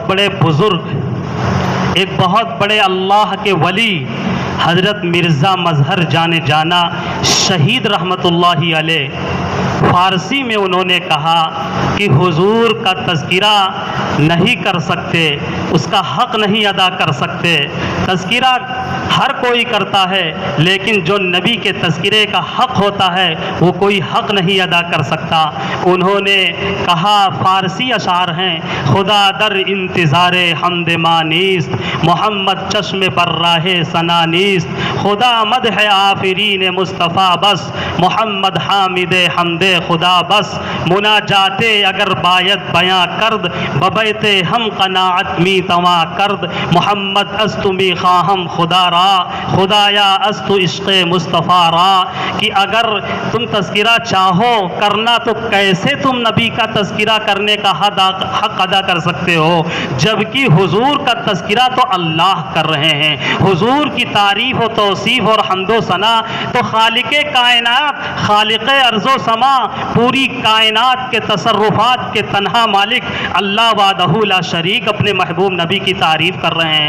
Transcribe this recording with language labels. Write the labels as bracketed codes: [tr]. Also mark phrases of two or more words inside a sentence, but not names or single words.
[ur] بڑے بزرگ، ایک بہت بڑے اللہ کے ولی حضرت مرزا مظہر جانے جانا شہید [ar] رحمت اللہ علیہ، [ur] فارسی میں انہوں نے کہا کہ حضور کا تذکرہ نہیں کر سکتے، اس کا حق نہیں ادا کر سکتے۔ تذکرہ ہر کوئی کرتا ہے لیکن جو نبی کے تذکرے کا حق ہوتا ہے وہ کوئی حق نہیں ادا کر سکتا۔ انہوں نے کہا، فارسی اشعار ہیں، [fa] خدا در انتظار حمد ما نیست، محمد چشم پر راہ ثنا نیست، خدا مدح آفرین مصطفیٰ بس، محمد حامد حمد خدا بس، مناجات اگر باید بیاں کرد، ببیت ہم قناعت می تواں کرد، محمد است می خواہم خدا را، خدایا است عشق مصطفیٰ را، [ur] کہ اگر تم تذکرہ چاہو کرنا تو کیسے تم نبی کا تذکرہ کرنے کا حق ادا کر سکتے ہو، جبکہ حضور کا تذکرہ تو اللہ کر رہے ہیں، حضور کی تعریف و توصیف اور حمد و ثنا تو خالق کائنات، خالق ارض و سما، پوری کائنات کے تصرفات کے تنہا مالک اللہ [ar] وحدہ لا شریک [ur] اپنے محبوب نبی کی تعریف کر رہے ہیں۔